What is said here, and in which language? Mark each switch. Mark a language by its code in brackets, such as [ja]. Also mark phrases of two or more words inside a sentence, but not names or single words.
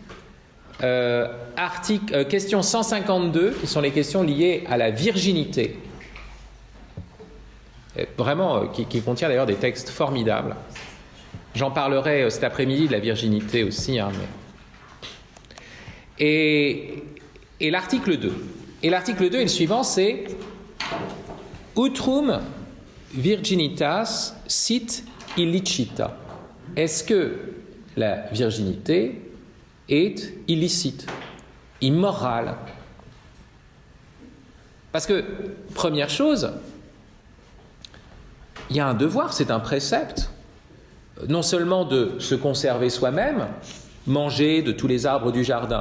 [fr] Question 152, qui sont les questions liées à la virginité. Vraiment, qui contient d'ailleurs des textes formidables. J'en parlerai cet après-midi de la virginité aussi. Et l'article 2. Et l'article 2 et le suivant, c'est [la] Utrum virginitas sit illicita. [fr] Est-ce que la virginité est illicite, immorale? Parce que, première chose, il y a un devoir, c'est un précepte, non seulement de se conserver soi-même, manger de tous les arbres du jardin.